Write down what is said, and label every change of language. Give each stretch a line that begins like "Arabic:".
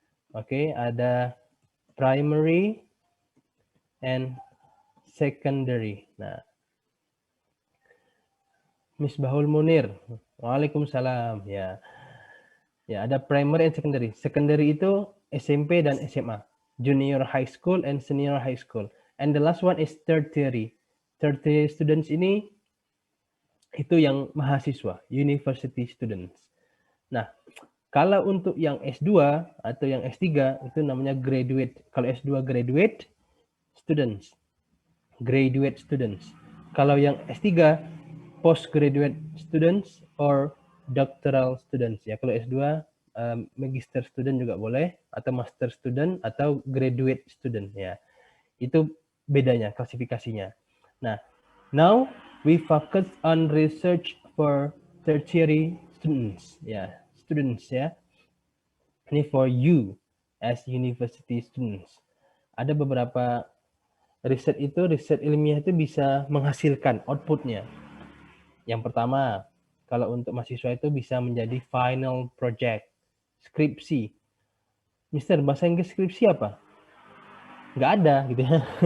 Indonesian: Oke, ada
English: primary and secondary.
Indonesian: Nah, Miss Bahul Munir. Waalaikumsalam. Ya, ada
English: primary and secondary.
Indonesian: Secondary itu SMP dan SMA.
English: Junior high school and senior high school. And the last one is tertiary.
Indonesian: Tertiary students ini itu yang mahasiswa,
English: university students.
Indonesian: Nah, kalau untuk yang S2 atau yang S3 itu namanya graduate. Kalau S2
English: graduate students. Graduate students.
Indonesian: Kalau yang S3
English: postgraduate students or doctoral students
Indonesian: ya. Kalau S2
English: magister student
Indonesian: juga boleh atau
English: master student
Indonesian: atau
English: graduate student
Indonesian: ya. Itu bedanya klasifikasinya. Nah,
English: now we focus on research for tertiary students ya. Students ya.
Indonesian: Ini
English: for you as university students.
Indonesian: Ada beberapa riset ilmiah itu bisa menghasilkan outputnya. Yang pertama, kalau untuk mahasiswa itu bisa menjadi final project, skripsi. Mister, bahasa Inggris skripsi apa? Nggak ada gitu ya.